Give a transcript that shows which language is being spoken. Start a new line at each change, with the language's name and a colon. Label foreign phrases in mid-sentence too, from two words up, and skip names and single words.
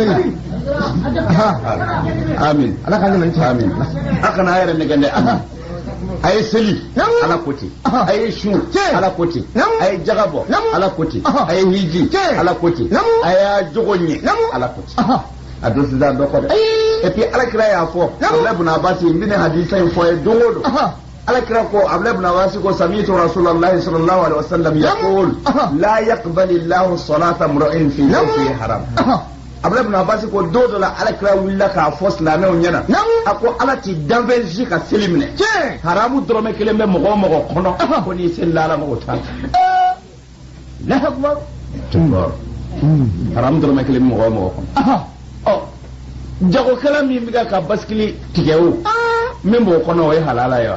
Bambara: amin ala ka amin a kana a yɛrɛ nɛgɛn dɛ amin a ye seli ala ko ten a ye su ala ko ten a ye jaga bɔ ala ko ten a ye hiji ala ko ten a y'a jogo ɲɛ ala ko ten a don sisan dɔ kɔ dɛ
French: et puis
Bambara: alakira y'a fɔ Abdulayi ibn Abbas n bɛna hadisa in fɔ ye don o don alakira ko Abdulayi ibn Abbas ko
Arabic: سمعت رسول الله صلى الله عليه وسلم يقول لا يقبل الله صلاة امرئ في يومه حرام
Bambara: Abdulayi ibn Abbas ko don dɔ la alakira wulila k'a fɔ silamɛw ɲɛna a ko ala ti danfɛn si ka seli minɛ haramu dɔrɔmɛ kelen bɛ mɔgɔ o mɔgɔ kɔnɔ ko n'i selila ala mago t'a la haramu dɔrɔmɛ kelen bɛ mɔgɔ o mɔgɔ kɔnɔ jagokɛla min bɛ ka basikili tigɛ o min b'o kɔnɔ o ye halala ye wa